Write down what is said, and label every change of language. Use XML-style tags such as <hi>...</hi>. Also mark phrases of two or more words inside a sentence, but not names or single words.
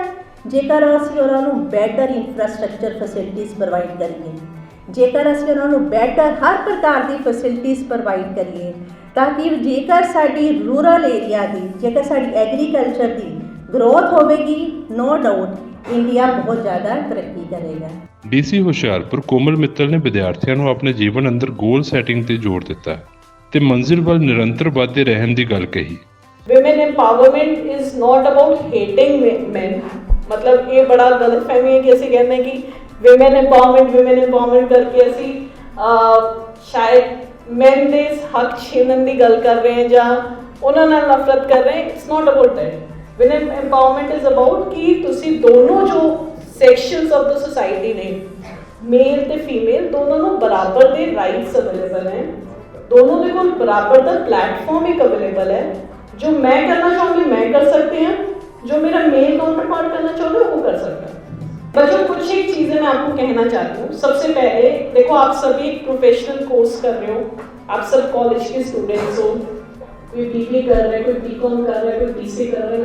<pa>ਜੇਕਰ ਅਸੀਂ ਉਹਨਾਂ ਨੂੰ</pa> <en>better infrastructure facilities provide</en> <pa>ਕਰੀਏ, ਜੇਕਰ ਅਸੀਂ ਉਹਨਾਂ ਨੂੰ ਬੈਟਰ ਹਰ ਪ੍ਰਕਾਰ ਦੀ</pa> <en>facilities provide</en> <pa>ਕਰੀਏ, ਤਾਂ ਕਿ ਜੇਕਰ ਸਾਡੀ</pa> <en>rural area</en> <pa>ਦੀ, ਜੇਕਰ ਸਾਡੀ ਐਗਰੀਕਲਚਰ ਦੀ ਗਰੋਥ ਹੋਵੇਗੀ,</pa> <en>no doubt India</en> <pa>ਬਹੁਤ ਜ਼ਿਆਦਾ ਤਰੱਕੀ ਕਰੇਗਾ। ਡੀਸੀ ਹੁਸ਼ਿਆਰਪੁਰ ਕੋਮਲ ਮਿੱਤਲ ਨੇ ਵਿਦਿਆਰਥੀਆਂ ਨੂੰ ਆਪਣੇ ਜੀਵਨ ਅੰਦਰ</pa> <en>goal setting</en> <pa>ਤੇ ਜ਼ੋਰ ਦਿੱਤਾ ਤੇ ਮੰਜ਼ਿਲ ਵੱਲ ਨਿਰੰਤਰ ਵਧਦੇ ਰਹਿਣ ਦੀ ਗੱਲ ਕਹੀ।</pa> <en>Women empowerment is not about hating men,</en> <hi>मतलब ये बड़ा गलत फहमी है कि</hi> <pa>ਅਸੀਂ ਕਹਿੰਦੇ ਹਾਂ ਕਿ</pa> <en>women empowerment</en> <pa>ਕਰਕੇ ਅਸੀਂ ਸ਼ਾयद men ਦੇ ਹੱਕ ਛੀਨਣ ਦੀ ਗੱਲ ਕਰ ਰਹੇ ਹਾਂ ਜਾਂ ਉਹਨਾਂ ਨਾਲ ਨਫ਼ਰਤ ਕਰ ਰਹੇ ਹਾਂ।</pa> <en>It's not about that. Women empowerment is about</en> <pa>ਕਿ ਤੁਸੀਂ ਦੋਨੋਂ ਜੋ</pa> <en>sections of the society</en> <pa>ਨੇ, ਮੇਲ ਤੇ ਫੀਮੇਲ, ਦੋਨੋਂ ਨੂੰ ਬਰਾਬਰ ਦੇ</pa> <en>rights available</en> <pa>ਹੈ,</pa> <hi>दोनों के कोल बराबर का प्लेटफॉर्म एक अवेलेबल है। जो मैं करना चाहूँगी मैं कर सकते हैं, जो मेरा</hi> <en>male counter part</en> <hi>करना चाहूँगा वो कर सकता है। बच्चों कुछ एक चीज़ें मैं आपको कहना चाहती हूँ। सबसे पहले देखो, आप सभी एक</hi> <en>professional course</en> <hi>कर रहे हो, आप सब कॉलेज के स्टूडेंट्स हो, कोई बीबी कर रहे हैं, कोई बीकॉम कर रहे हैं, कोई बीसी कर रहे हैं।</hi>